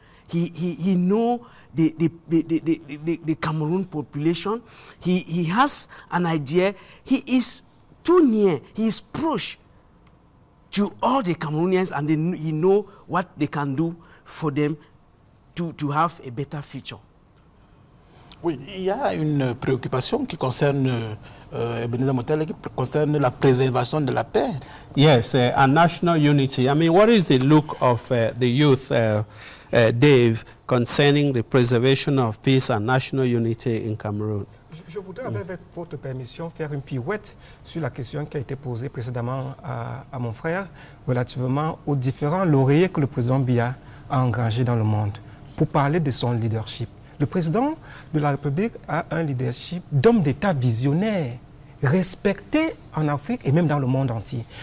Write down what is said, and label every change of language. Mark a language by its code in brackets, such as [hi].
[en] He know the Cameroon population. He has an idea. He is too near. He is close to all the Cameroonians, and he know what they can do for them to have a better future. [fr] Oui, il y a une préoccupation qui concerne Ebenezer Motele, qui concerne la préservation de la paix. [en] Yes, and national unity. I mean, what is the look of the youth, Dave, concerning the preservation of peace and national unity in Cameroon? [fr] Je voudrais, avec votre permission, faire une pirouette sur la question qui a été posée précédemment à mon frère relativement aux différents lauréats que le président Biya a engagés dans le monde pour parler de son leadership. Le président de la République a un leadership d'homme d'État visionnaire, respecté en Afrique et même dans le monde entier.